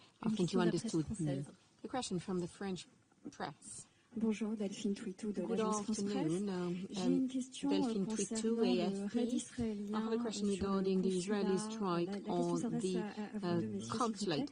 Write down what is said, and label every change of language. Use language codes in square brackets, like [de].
[en] I think you understood me. The question from the French press. [fr] Bonjour, Delphine Twitou de [en] Good [fr] l'Agence France Presse. J'ai une question concernant le raid israélien. [en] I have a question regarding the Israeli strike on the consulate.